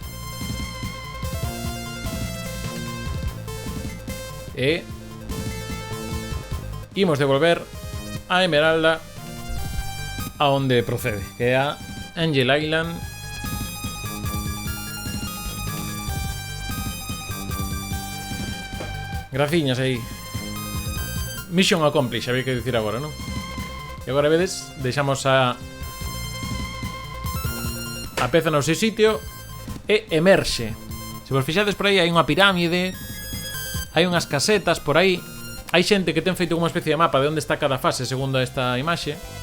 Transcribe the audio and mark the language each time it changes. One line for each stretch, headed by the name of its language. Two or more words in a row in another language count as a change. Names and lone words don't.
Galician: E imos devolver a esmeralda a onde procede, que é a Angel Island. Graciñas aí.
English: Mission accomplished,
Galician: había que dicir agora, non? E agora vedes, deixamos a peza no seu sitio e emerxe. Se vos fixades por aí, hai unha pirámide, hai unhas casetas por aí. Hai xente que ten feito unha especie de mapa de onde está cada fase segundo esta imaxe.